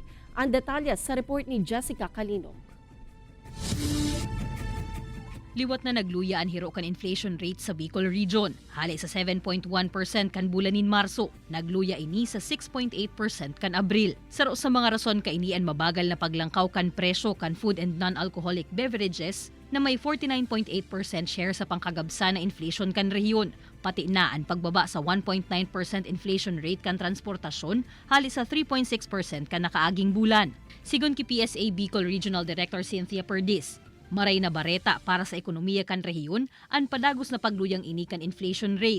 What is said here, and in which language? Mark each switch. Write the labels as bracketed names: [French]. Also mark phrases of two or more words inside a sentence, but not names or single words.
[Bikol] Ang detalye sa report ni Jessica Kalinog. Liwat na nagluya ang hiro kan inflation rate sa Bicol Region. Hali sa 7.1% kan bulanin Marso. Nagluya ini sa 6.8% kan Abril. Saro sa mga rason kainian mabagal na paglangkaw kan presyo kan [English] food and non-alcoholic beverages [Bikol] na may 49.8% share sa pangkagabsa na inflation kan rehiyon. Pati na ang pagbaba sa 1.9% inflation rate kan transportasyon hali sa 3.6% kan nakaaging bulan. Sigon ki PSA Bicol Regional Director Cynthia Perdis, maray na bareta para sa ekonomiya kan rehiyon ang padagos na pagluyang ini kan inflation rate.